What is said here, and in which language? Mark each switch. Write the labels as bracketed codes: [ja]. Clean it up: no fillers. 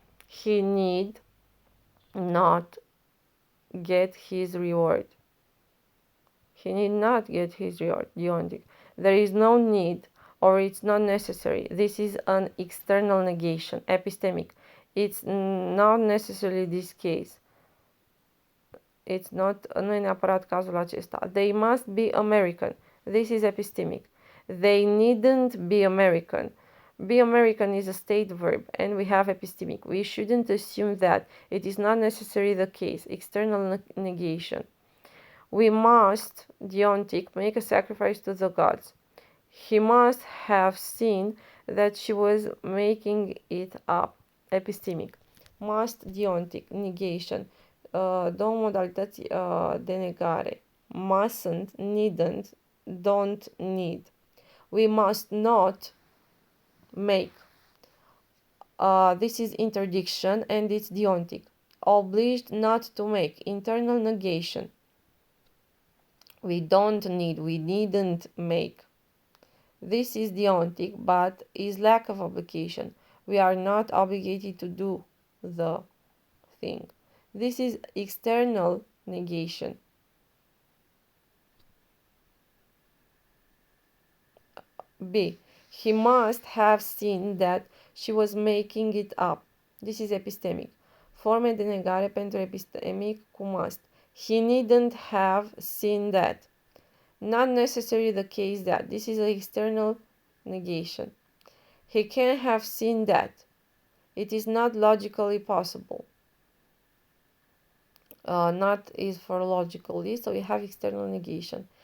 [en] He need not get his reward. He need not get his reward. Deontic. There is no need or it's not necessary. This is an external negation. Epistemic. It's not necessarily this case. It's not, [ro] nu e neapărat cazul acesta. [en] They must be American. This is epistemic. They needn't be American. Be American is a state verb and we have epistemic. We shouldn't assume that. It is not necessarily the case. External negation. We must, deontic, make a sacrifice to the gods. He must have seen that she was making it up. Epistemic. Must, deontic, negation. [ro] Două modalități de negare. [en] Mustn't, needn't, don't need. We must not make. This is interdiction and it's deontic. Obliged not to make, internal negation. We don't need, we needn't make. This is deontic, but is lack of obligation. We are not obligated to do the thing. This is external negation. B. He must have seen that she was making it up. This is epistemic. [ro] Forme de negare pentru epistemic cu must. [en] He needn't have seen that. Not necessarily the case that. This is an external negation. He can have seen that. It is not logically possible. Not is for logically, so we have external negation.